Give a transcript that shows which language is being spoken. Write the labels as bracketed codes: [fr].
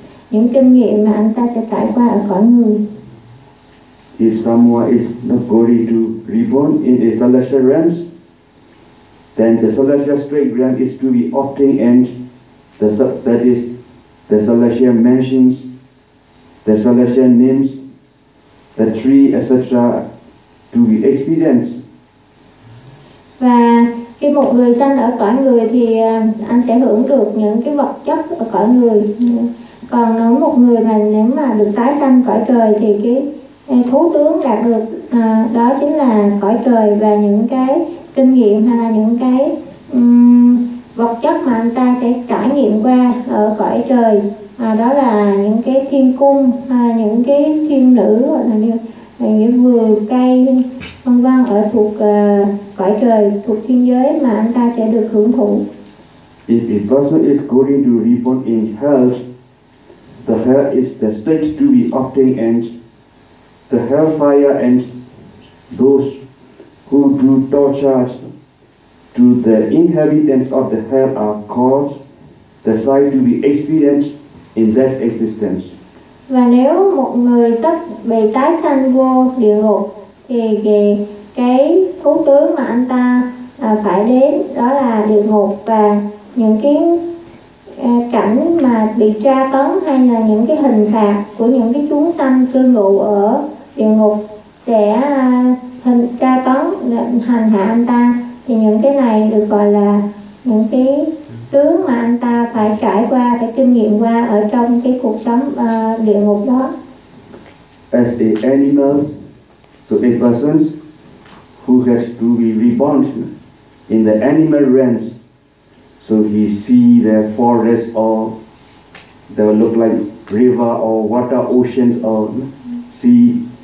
[vi] Những kinh nghiệm mà anh ta sẽ trải qua ở cõi người. [en] If someone is not going to reborn in a celestial realms, then the celestial straight realm is to be obtained, and that is the celestial mansions, the celestial names, the tree, etc. to be experienced. [vi] Và khi một người sanh ở cõi người thì anh sẽ hưởng được những cái vật chất ở cõi người. Còn nếu một người mà nếu mà được tái sanh cõi trời thì cái thú tướng đạt được đó chính là cõi trời và những cái kinh nghiệm hay là những cái vật chất mà anh ta sẽ trải nghiệm qua ở cõi trời. Đó là những cái thiên cung, những cái thiên nữ, hoặc là những vừa cây vân vân ở thuộc cõi trời, thuộc thiên giới mà anh ta sẽ được hưởng thụ. [en] If a person is going to reborn in hell, the hell is the state to be obtained, and the hellfire and those who do torture to the inhabitants of the hell are called the sign to be experienced in that existence. [vi] Và nếu một người sắp bị tái sanh vô địa ngục thì cái thú tướng mà anh ta phải đến đó là địa ngục, và những cái cảnh mà bị tra tấn hay là những cái hình phạt của những cái chúng sanh cư ngụ ở địa ngục sẽ tra tấn hành hạ anh ta, thì những cái này được gọi là những cái tướng mà anh ta phải trải qua, phải kinh nghiệm qua ở trong cái cuộc sống địa ngục đó. [en] As the animals, so a person who has to be reborn in the animal realms, so he see the forest or they look like river or water, oceans or sea.